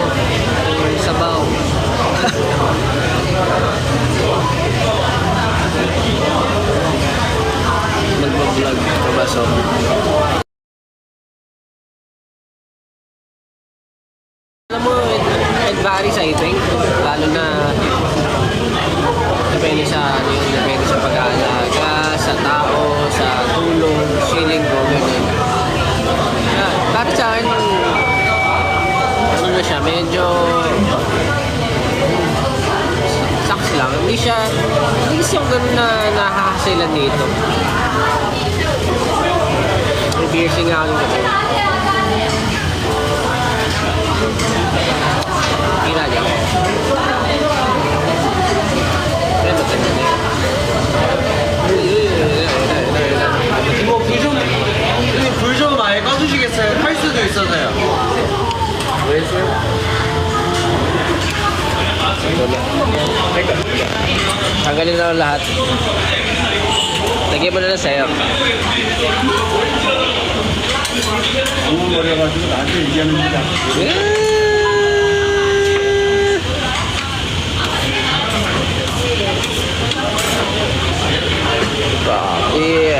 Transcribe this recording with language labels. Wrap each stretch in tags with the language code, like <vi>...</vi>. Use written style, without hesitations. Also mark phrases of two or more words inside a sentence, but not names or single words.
<tl>Yung sabaw. Mag-vlog ka ba, so? Alam mo,</tl> <en>it varies, I think.</en> <tl>Lalo na depende sa ano yun, depende sa pag-aalaga, sa tao, sa tulong, feeling ko, gano'n. Para sa akin, ano na siya, medyo saks lang. Hindi siya yung gano'n na nakakasilan dito. May piercing nga ako nito. Kira niya. Pero tayo na</tl> <ko>이거 불 좀 아예 꺼주시겠어요? 탈 수도 있어서요.</ko> <tl>tanggalin na lang lahat. Lagyan mo na lang sa'yo.</tl> <ko>버려가지고 나한테 얘기합니다.</ko> <tl>Grabe.</tl>